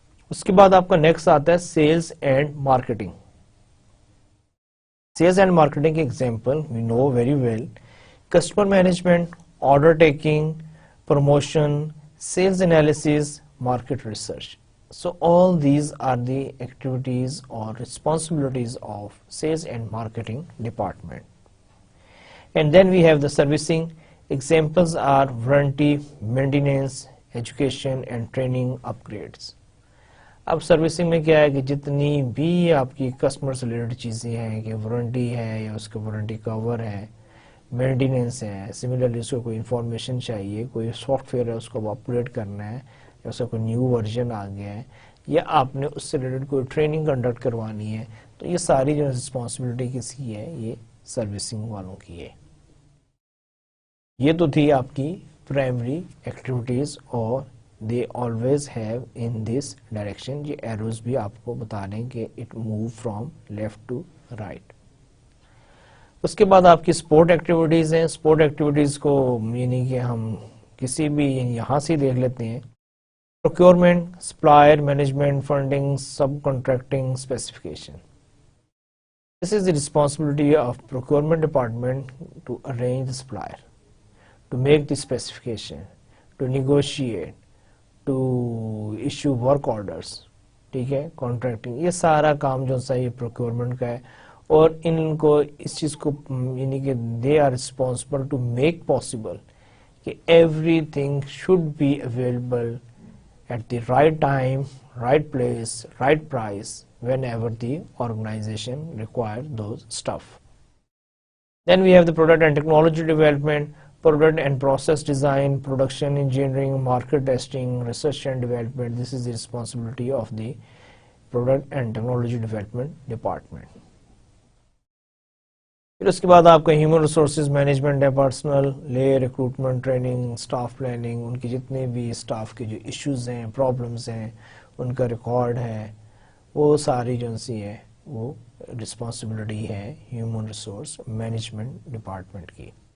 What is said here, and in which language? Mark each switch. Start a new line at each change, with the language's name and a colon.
Urdu: اس کے بعد آپ کا نیکسٹ آتا ہے sales and marketing.
English: Sales and marketing کی example we know very well, customer management, order taking, promotion, sales analysis, market research. So all these are the activities or responsibilities of sales and marketing department. And then we have the servicing. Examples are warranty, maintenance, education and training upgrades.
Urdu: اب servicing میں کیا ہے کہ جتنی بھی آپ کی customer سے ریلیٹڈ چیزیں ہیں کہ وارنٹی ہے یا اس کا وارنٹی کور ہے، مینٹیننس ہے، سملرلی اس کو کوئی انفارمیشن چاہیے، کوئی سافٹ ویئر ہے اس کو اپ گریڈ کرنا ہے یا اس کا کوئی نیو ورژن آ گیا ہے یا آپ نے اس سے ریلیٹڈ کوئی ٹریننگ کنڈکٹ کروانی ہے، تو یہ ساری جو رسپانسبلٹی کس کی ہے؟ یہ سروسنگ والوں کی ہے. یہ تو تھی آپ کی پرائمری ایکٹیویٹیز اور
English: they always have in this direction.
Urdu: یہ ایروز بھی آپ کو بتا دیں کہ
English: it move from left to right.
Urdu: اس کے بعد آپ کی سپورٹ ایکٹیویٹیز ہیں. سپورٹ ایکٹیویٹیز کو یعنی کہ ہم کسی بھی یہاں سے دیکھ لیتے ہیں، procurement, supplier management, funding, sub contracting, specification.
English: This is the responsibility of procurement department to arrange the supplier, to make the specification, to negotiate, to issue work orders.
Urdu: ٹھیک ہے، کانٹریکٹنگ، یہ سارا کام جو سا یہ پروکیورمنٹ کا ہے. اور ان کو اس چیز کو یعنی کہ
English: They are responsible to make possible کہ everything should be available at the right time, right place, right price whenever the organization require those stuff. Then we have the product and technology development, product and process design, production engineering, market testing, research and development. This is the responsibility of the product and technology development department.
Urdu: پھر اس کے بعد آپ کا human resources management ہے, personal لے recruitment, training, staff planning, ان کے جتنے بھی اسٹاف کے جو ایشوز ہیں, پرابلمز ہیں, ان کا ریکارڈ ہے, وہ ساری جو سی ہے وہ رسپانسبلٹی ہے ہیومن ریسورس مینجمنٹ ڈپارٹمنٹ کی.